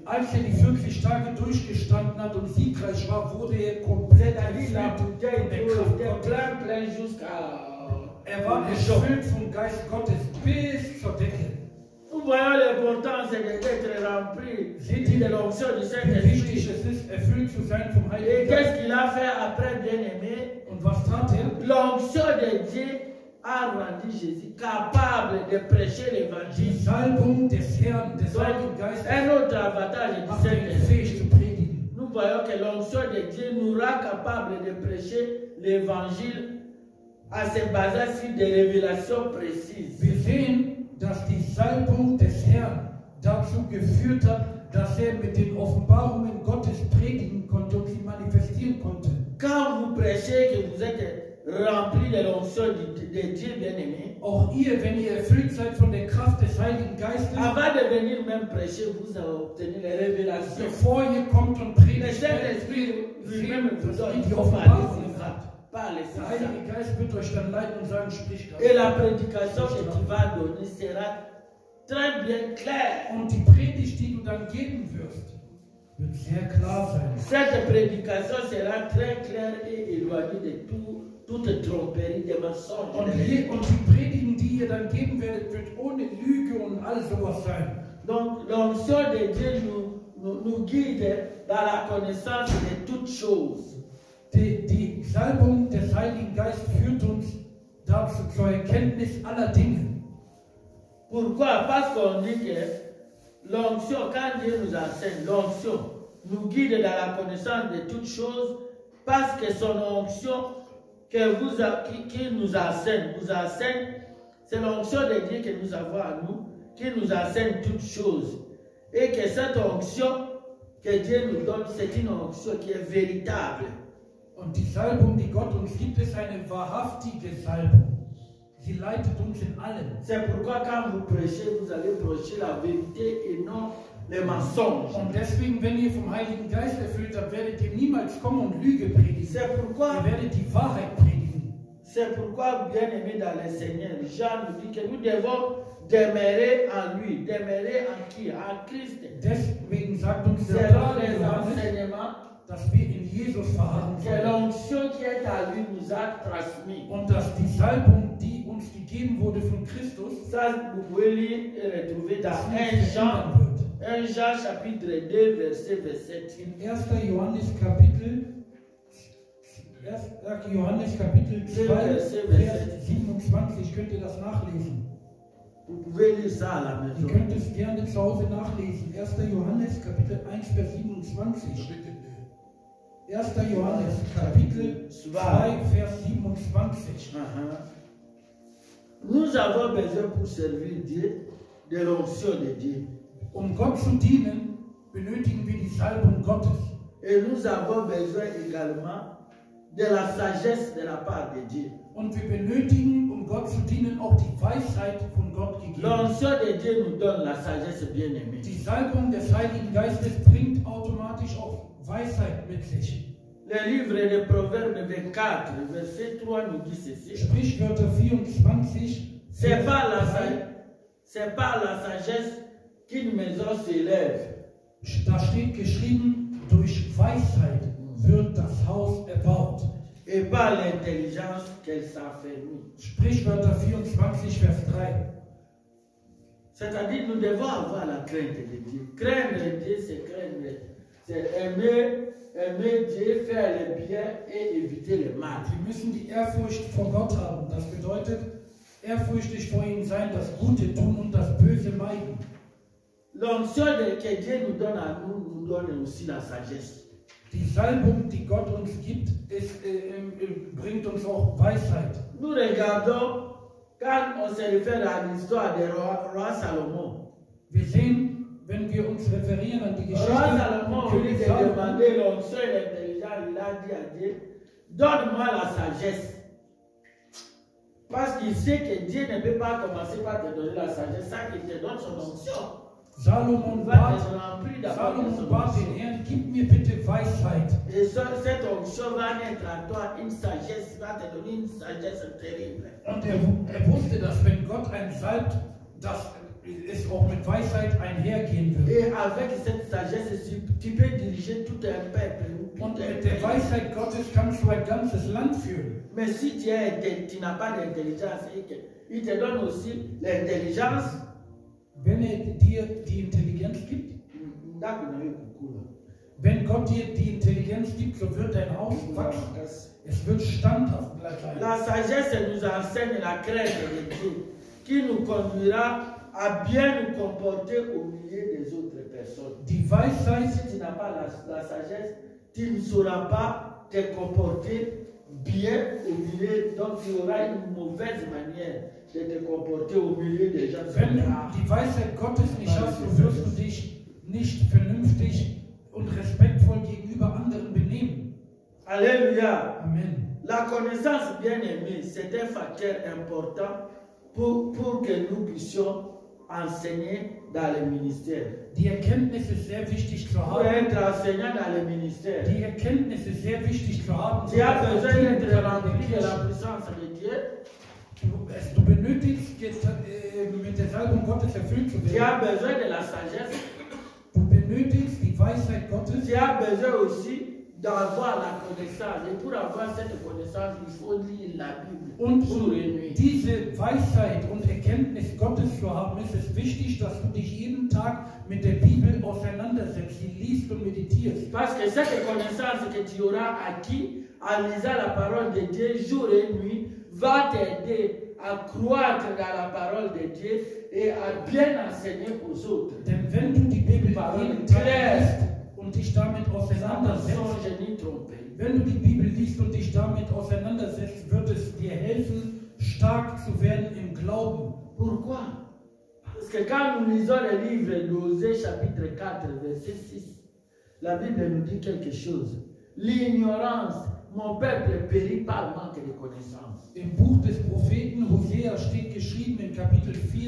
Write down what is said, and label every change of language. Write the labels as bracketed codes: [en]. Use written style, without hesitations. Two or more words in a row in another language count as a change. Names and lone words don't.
[de] als er die 40 Tage durchgestanden hat und siegreich war, wurde er komplett [fr] C'est-à-dire la [de] erfüllt [fr] bouteille [de] von der [fr] d'eau [de] Kraft [fr] était [de] Gottes. [fr] plein jusqu'à... [de] Er war erfüllt vom Geist Gottes bis zur Decke. [fr] Nous voyons l'importance d'être rempli de l'onction du [de] Wie wichtig [fr] Saint-Esprit. [de] es ist, erfüllt zu sein vom [fr] Et [de] Heiligen [fr] qu'est-ce [de] Geist. [fr] qu'il a fait après, bien-aimé? [de] Und was tat er? [fr] L'onction de Dieu a rendu Jésus capable de prêcher [de] Die [fr] l'évangile. [de] Salbung des Herrn, des [fr] Donc, [de] Heiligen Geistes, [fr] un autre avantage du [de] macht ihn [fr] Saint-Esprit. [de] fähig zu predigen. [fr] Nous voyons que l'onction de Dieu nous rend capable de prêcher l'évangile en se basant sur des révélations précises. [de] Wir sehen, dass die Salbung des Herrn dazu geführt hat, dass er mit den Offenbarungen Gottes predigen konnte und sie manifestieren konnte. [fr] Quand vous prêchez que vous êtes rempli de l'onction de Dieu bien-aimé, [de] Auch ihr, wenn ihr erfüllt seid von der Kraft des Heiligen Geistes, [fr] avant de venir même prêcher, vous avez obtenu les révélations. [de] bevor ihr kommt und [fr] Le [de] predigt, [fr] Saint-Esprit lui-même vous donne [de] die [fr] il faut [de] Offenbarung [fr] parler, [de] hat. [fr] parler, [de] Der [fr] c'est ça. [de] Heilige Geist wird euch dann leiten und sagen, sprich [fr] Et [de] das. [fr] la prédication que tu vas donner sera très bien claire. [de] Und die Predigt, die du dann geben wirst, wird sehr klar sein. [fr] Cette prédication sera très claire et éloignée de toute tromperie, des mensonges. [de] Und die Predigen, die ihr dann geben werdet, wird ohne Lüge und all sowas sein. [fr] Donc l'onction de Dieu nous guide dans la connaissance de toutes choses. [de] Die Salbung des Heiligen Geistes führt uns dazu zur Erkenntnis aller Dinge. [fr] Pourquoi? Parce qu'on dit que l'onction, quand Dieu nous enseigne, l'onction nous guide dans la connaissance de toutes choses, parce que son onction qui nous enseigne, c'est l'onction de Dieu que nous avons à nous, qui nous enseigne toutes choses. Et que cette onction que Dieu nous donne, c'est une onction qui est véritable. [de] Und die Salbung, die Gott uns gibt, ist eine wahrhaftige Salbung. Sie leitet uns in allem. [fr] C'est pourquoi quand vous prêchez, vous allez prêcher la vérité et non les mensonges. [de] Und deswegen, wenn ihr vom Heiligen Geist erfüllt habt, werdet ihr niemals kommen und Lüge predigen. [fr] C'est pourquoi [de] Ihr werdet die Wahrheit predigen. [fr] C'est pourquoi, bien-aimés dans le Seigneur, Jean nous dit que nous devons demeurer en lui. Demeurer en qui? En Christ. [de] Deswegen sagt uns der [fr] Selon [de] Apostel [fr] les [de] Johannes, [fr] enseignements [de] dass wir in Jesus verharren [fr] que [de] sollen [fr] l'onction qui est à lui nous a transmis. [de] und dass die Salbung, die uns gegeben wurde von Christus, [fr] Ça, vous pouvez lire et retrouver dans [de] das [fr] 1 [de] nicht [fr] Jean, [de] verändern wird. [fr] 1 Jean chapitre 2, verset 27. [de] In 1. Johannes Kapitel 1. Johannes Kapitel 2, Vers 27 könnt ihr das nachlesen. [fr] Vous pouvez lire ça à la [de] Ihr [fr] maison. [de] könnt es gerne zu Hause nachlesen. 1. Johannes Kapitel 1, Vers 27. 1. Johannes Kapitel 2, Vers 27. [fr] Nous avons besoin pour servir Dieu de l'onction de Dieu. [de] Um Gott zu dienen, benötigen wir die Salbung Gottes. [fr] Et nous avons besoin également de la sagesse de la part de Dieu. [de] Und wir benötigen, um Gott zu dienen, auch die Weisheit von Gott gegeben. [fr] L'onction de Dieu nous donne la sagesse bien-aimée. [de] Die Salbung des Heiligen Geistes bringt automatisch auch Weisheit mit sich. [fr] Le livre de Proverbes 24, verset 3 nous dit ceci. [de] Sprichwörter 24. [fr] C'est par la sagesse qu'une maison s'élève. [de] Da steht geschrieben, durch Weisheit wird das Haus erbaut. [fr] Et par l'intelligence qu'elle s'affermit. [de] Sprichwörter 24, Vers 3. [fr] C'est-à-dire, nous devons avoir la crainte de Dieu. Craindre Dieu, c'est craindre. C'est aimer Dieu, faire le bien et éviter le mal. [de] Wir müssen die Ehrfurcht vor Gott haben. Das bedeutet, ehrfürchtig vor ihm sein, das Gute tun und das Böse meiden. [fr] L'onction que Dieu nous donne à nous donne aussi la sagesse. [de] Die Salbung, die Gott uns gibt, bringt uns auch Weisheit. [fr] Nous regardons, quand on se réfère à l'histoire du roi Salomon. [de] Wir sehen, wenn wir uns referieren an die Geschichte [fr] Roi Salomon, au [de] von [fr] lieu [de] König [fr] de [de] Salomo, [fr] demander l'onction et l'intelligence, il a dit à Dieu, donne-moi la sagesse. Parce qu'il sait que Dieu ne peut pas commencer par te donner la sagesse sans qu'il te donne son onction. [de] Salomon bat den Herrn, gib mir bitte Weisheit. [fr] Et cette onction va naître à toi une sagesse, va te donner une sagesse terrible. [de] Und er wusste, dass wenn Gott einen salbt, dass es auch mit Weisheit einhergehen wird. [fr] Et avec cette sagesse, tu peux diriger tout un peuple. [de] Und mit der Weisheit Gottes kannst du ein ganzes Land führen. [fr] Mais si tu n'as pas d'intelligence, il te donne aussi l'intelligence. [de] Wenn er dir die Intelligenz gibt, wenn Gott dir die Intelligenz gibt, so wird dein Haus wachsen. Es wird standhaft bleiben. [fr] La sagesse nous enseigne la crainte de Dieu, qui nous conduira à bien nous comporter au milieu des autres personnes. [de] Die Weisheit, [fr] si tu n'as pas la sagesse, tu ne sauras pas te comporter bien au milieu, donc tu auras une mauvaise manière de te comporter au milieu des gens. [de] Wenn du die Weisheit Gottes nicht hast, so wirst du dich nicht vernünftig und respektvoll gegenüber anderen benehmen. [fr] Alléluia. Amen. La connaissance, bien aimée, c'est un facteur important pour que nous puissions enseigner dans le ministère. [de] Die Erkenntnis ist sehr wichtig zu [fr] Pour [de] haben. [fr] être enseignant dans le ministère, [de] Die Erkenntnis ist sehr wichtig zu haben. [fr] tu as besoin d'être rempli de la puissance de Dieu. [de] Du benötigst jetzt mit der Salbung Gottes erfüllt zu [fr] Tu [de] werden. [fr] as besoin de la sagesse. [de] Du benötigst die Weisheit Gottes. [fr] Tu as besoin aussi d'avoir la connaissance. Et pour avoir cette connaissance, il faut lire la Bible [de] Und [fr] jour [de] um [fr] et nuit. [de] diese Weisheit und Erkenntnis Gottes zu haben, ist es wichtig, dass du dich jeden Tag mit der Bibel auseinandersetzt, sie liest und meditierst. [fr] Parce que cette connaissance que tu auras acquis en lisant la parole de Dieu jour et nuit va t'aider à croître dans la parole de Dieu et à bien enseigner aux autres. [de] Denn wenn du die Bibel jeden Tag liest und dich damit auseinandersetzt, wenn du die Bibel liest und dich damit auseinandersetzt, wird es dir helfen, stark zu werden im Glauben. [fr] Pourquoi? Parce que quand nous lisons le livre d'Osée chapitre 4 verset 6, la Bible nous dit quelque chose. L'ignorance, mon peuple périt par manque de connaissance. [de] Im Buch des Propheten Hosea steht geschrieben in Kapitel 4,